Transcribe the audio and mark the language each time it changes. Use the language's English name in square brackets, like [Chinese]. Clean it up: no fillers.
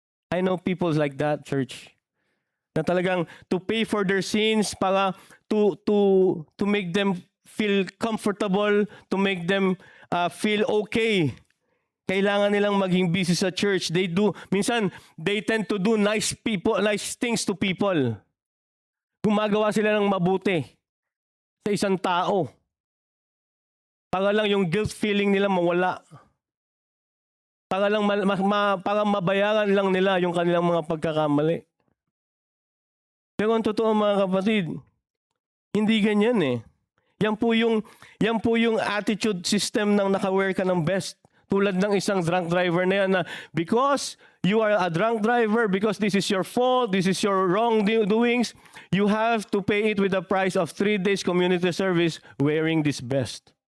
[English] I know people like that, church. Na talagang to pay for their sins, para to make them feel comfortable, to make them feel okay. [Filipino] Kailangan nilang maging busy sa church. Minsan, [English] they tend to do nice things to people. [Filipino] Gumagawa sila ng mabuti sa isang tao. Para lang yung guilt feeling nila mawala. Para lang para mabayaran lang nila yung kanilang mga pagkakamali. Pero ang totoo mga kapatid, hindi ganyan eh. Yan po yung attitude system ng naka-wear ka ng best. Tulad ng isang drunk driver na yan na [English] because you are a drunk driver, because this is your fault, this is your wrongdoings, you have to pay it with the price of 3 days community service wearing this best.